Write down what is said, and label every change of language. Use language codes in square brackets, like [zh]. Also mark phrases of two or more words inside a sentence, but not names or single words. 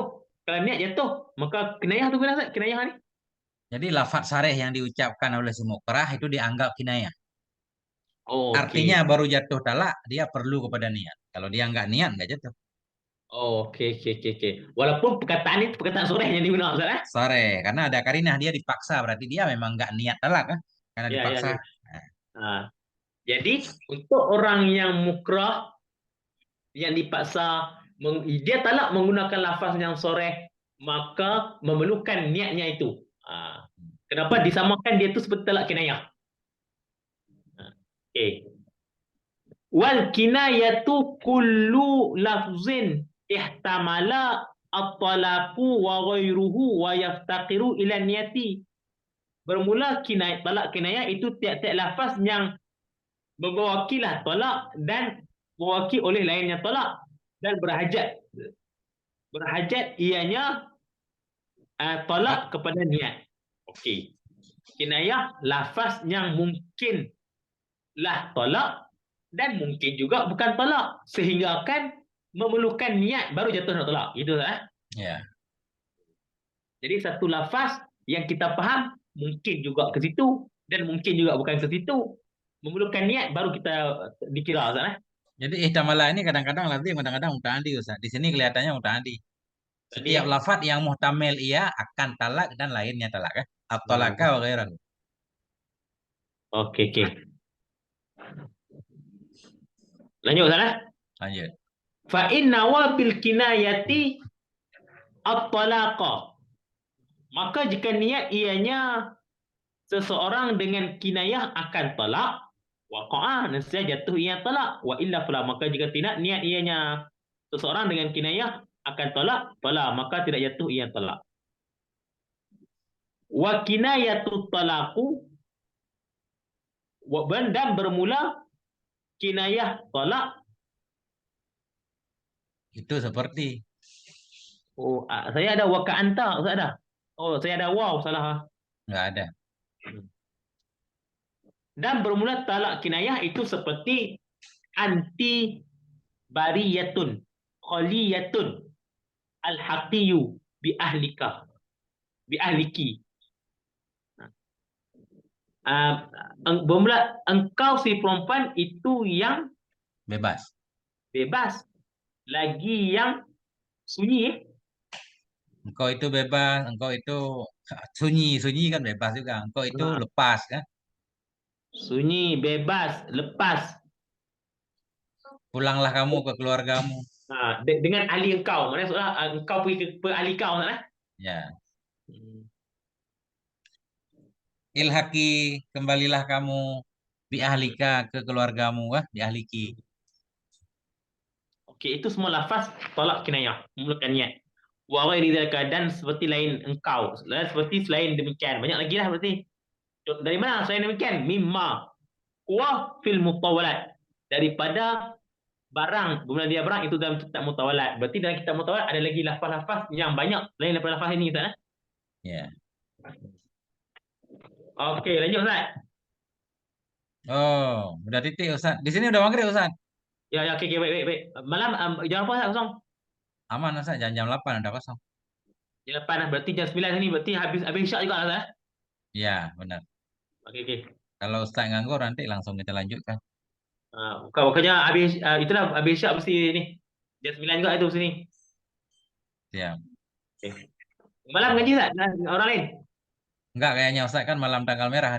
[ms] Kalau niat jatuh, maka kinayah tu guna Ustaz, kinayah ni. Jadi lafaz sareh yang diucapkan oleh si mukrah itu dianggap kinayah. Oh, [id] Artinya [ms] okey. [id] baru jatuh talak, dia perlu kepada niat. Kalau dia niat, nggak jatuh. [ms] Oh, okey okey okey okey. Walaupun perkataan itu perkataan soreh yang diguna Ustaz, eh? [id] Sore, karena ada karinah dia dipaksa, berarti dia memang nggak niat talak kan? Karena Ya ya dipaksa. ya. Nah, Ah, jadi untuk orang yang mukrah, yang dipaksa, dia talak menggunakan lafaz yang soreh, maka memerlukan niatnya itu. Kenapa disamakan dia itu seperti talak kinayah? [ms] Okey. [ar] والكناية كل لفظ احتمل الطلاق وغيره ويفتقر إلى النية. [ms] Bermula talak kinayah itu tiap-tiap lafaz yang membawakilah talak dan mewakili oleh lainnya talak dan berhajat ianya talak kepada niat. Okey. [id] Kinayah lafaz yang mungkin lah talak dan mungkin juga bukan talak, sehingga akan memerlukan niat baru jatuh talak. Itu lah. ya. [ms] Jadi satu lafaz yang kita faham mungkin juga ke situ dan mungkin juga bukan ke situ. Memerlukan niat baru kita dikira Ustaz, eh? Jadi ihtamala ini kadang-kadang lazim, kadang-kadang muta'addi Ustaz. Di sini kelihatannya muta'addi. Tadi Setiap ya. lafaz yang muhtamil ia akan talak dan lainnya talak kan? [ar] الطلاق وغيره. [ms] Okey okey. Lanjut Ustaz, eh? [id] Lanjut. [ar] فإن وبالكناية الطلاق. [ms] Maka jika niat ianya seseorang dengan kinayah akan talak, waqa'a, nescaya jatuh ia talak. [ar] وإلا فلا, [ms] maka jika tidak niat ianya seseorang dengan kinayah akan talak, fala, maka tidak jatuh ia talak. [ar] وكناية الطلاق, [ms] dan bermula kinayah talak. Itu seperti. Oh, saya ada [ar] وكأنت, [ms] Ustaz ada. Oh, saya ada waw, salah. [id] Nggak ada. [ms] Dan bermula talak kinayah itu seperti [ar] أنت بريئة خلية الحقي بأهلك بأهلك. [ms] Bermula engkau si perempuan itu yang Bebas. bebas, lagi yang sunyi, Engkau itu bebas, engkau itu sunyi, sunyi kan bebas juga. Engkau itu lepas kan? sunyi, bebas, lepas. Pulanglah kamu ke keluargamu. Dengan ahli engkau, maksudnya engkau pergi ke ahli kau kan, eh? Ya. Ilhaki, kembalilah kamu [ar] بأهلك [ms] ke keluargamu, wah, [ar] بأهلك. [ms] Okey, itu semua lafaz tolak kinayah, memerlukan niat. [ar] وغير ذلك, [ms] dan seperti lain engkau, dan seperti selain demikian. Banyak lagi lah berarti. Dari mana selain demikian? [ar] مما وفي المطولات. [ms] Daripada barang, bermula dia barang itu dalam kitab mutawalat. Berarti dalam kitab mutawalat ada lagi lafaz-lafaz yang banyak lain daripada lafaz ini, Ustaz, eh? Ya. Okey, lanjut Ustaz. [id] Oh, udah titik Ustaz. Di sini udah maghrib Ustaz. [ms] Ya, ya, okey, baik, baik, baik. Malam jam apa Ustaz kosong? [id] Aman Ustaz, jam 8 udah kosong. [ms] Jam 8 lah, berarti jam 9 ni berarti habis isyak juga Ustaz, eh? [id] Ya, benar. [ms] Okey, okey. [id] Kalau Ustaz nganggur nanti langsung kita lanjutkan. [ms] Bukannya habis itulah habis isyak mesti ni. Jam 9 juga itu sini. Siap. Okay. Malam ngaji tak? Orang lain? [id] Enggak kayaknya Ustaz kan malam tanggal merah hari